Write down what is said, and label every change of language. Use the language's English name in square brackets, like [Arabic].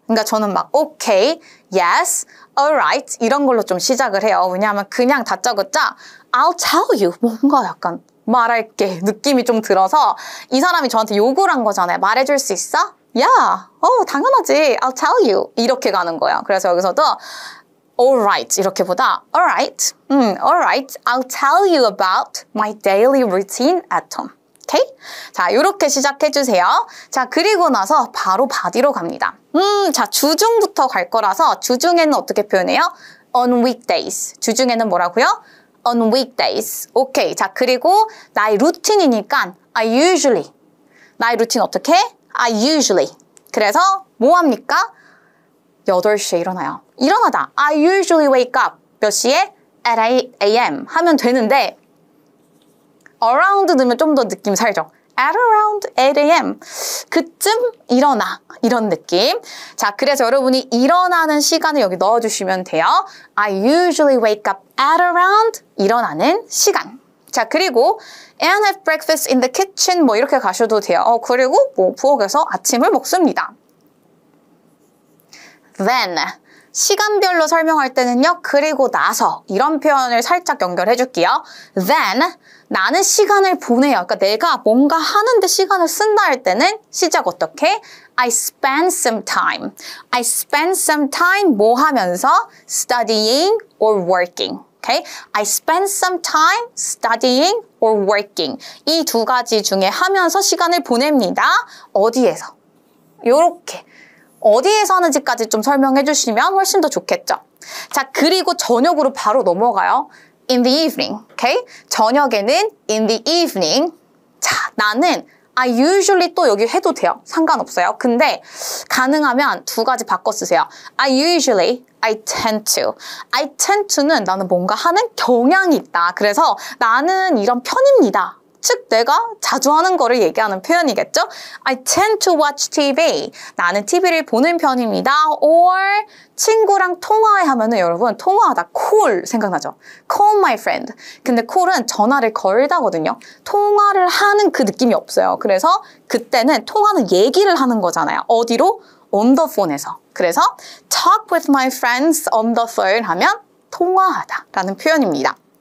[Korean] 그러니까 저는 막 오케이, yes, alright 이런 걸로 좀 시작을 해요. 왜냐하면 그냥 다짜고짜 [English] I'll tell you [Korean] 뭔가 약간 말할게 느낌이 좀 들어서 이 사람이 저한테 요구를 한 거잖아요. 말해줄 수 있어? Yeah, 당연하지. [English] I'll tell you [Korean] 이렇게 가는 거예요. 그래서 여기서도 [English] alright [Korean] 이렇게보다 [English] alright, alright, I'll tell you about my daily routine at home. [Korean] 오케이? 자, 이렇게 시작해주세요. 자, 그리고 나서 바로 바디로 갑니다. 자, 주중부터 갈 거라서 주중에는 어떻게 표현해요? [English] On weekdays. [Korean] 주중에는 뭐라고요? [English] On weekdays. 오케이. [Korean] 자, 그리고 나의 루틴이니까 [English] I usually. [Korean] 나의 루틴 어떻게? [English] I usually. [Korean] 그래서 뭐 합니까? 8시에 일어나요. 일어나다. [English] I usually wake up. [Korean] 몇 시에? [English] At 8 a.m. [Korean] 하면 되는데 around 넣으면 좀 더 느낌 살죠. [English] At around 8 a.m. [Korean] 그쯤 일어나. 이런 느낌. 자, 그래서 여러분이 일어나는 시간을 여기 넣어주시면 돼요. [English] I usually wake up at around [Korean] 일어나는 시간. 자, 그리고 [English] and have breakfast in the kitchen [Korean] 뭐 이렇게 가셔도 돼요. 그리고 뭐 부엌에서 아침을 먹습니다. [English] Then [Korean] 시간별로 설명할 때는요. 그리고 나서 이런 표현을 살짝 연결해 줄게요. Then 나는 시간을 보내요. 그러니까 내가 뭔가 하는데 시간을 쓴다 할 때는 시작 어떻게? [English] I spend some time. I spend some time [Korean] 뭐 하면서? [English] Studying or working. Okay? I spend some time studying or working. [Korean] 이 두 가지 중에 하면서 시간을 보냅니다. 어디에서? 요렇게. 어디에서 하는지까지 좀 설명해 주시면 훨씬 더 좋겠죠. 자, 그리고 저녁으로 바로 넘어가요. [English] In the evening. Okay? [Korean] 저녁에는 [English] in the evening. [Korean] 자, 나는 [English] I usually [Korean] 또 여기 해도 돼요. 상관없어요. 근데 가능하면 두 가지 바꿔 쓰세요. [English] I usually, I tend to. I tend to [Korean] 는 나는 뭔가 하는 경향이 있다. 그래서 나는 이런 편입니다. 즉 내가 자주 하는 거를 얘기하는 표현이겠죠? [English] I tend to watch TV. [Korean] 나는 TV를 보는 편입니다. Or 친구랑 통화해 하면은 여러분 통화하다 call 생각나죠? [English] Call my friend. [Korean] 근데 call은 전화를 걸다거든요. 통화를 하는 그 느낌이 없어요. 그래서 그때는 통화는 얘기를 하는 거잖아요. 어디로? [English] On the phone에서. [Korean] 그래서 [English] talk with my friends on the phone [Korean] 하면 통화하다 라는 표현입니다.